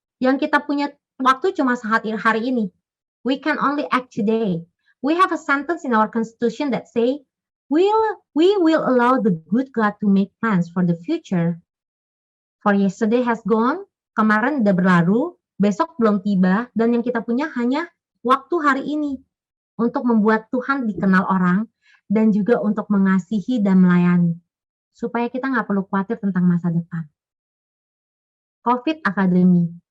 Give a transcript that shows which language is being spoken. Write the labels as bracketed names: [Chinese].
[Indonesian] Yang kita punya waktu cuma hari ini. [English] We can only act today. We have a sentence in our constitution that say, we will allow the good God to make plans for the future. For yesterday has gone, [Indonesian] kemarin udah berlalu, besok belum tiba, dan yang kita punya hanya waktu hari ini untuk membuat Tuhan dikenal orang dan juga untuk mengasihi dan melayani. Supaya kita nggak perlu khawatir tentang masa depan. COVID Academy.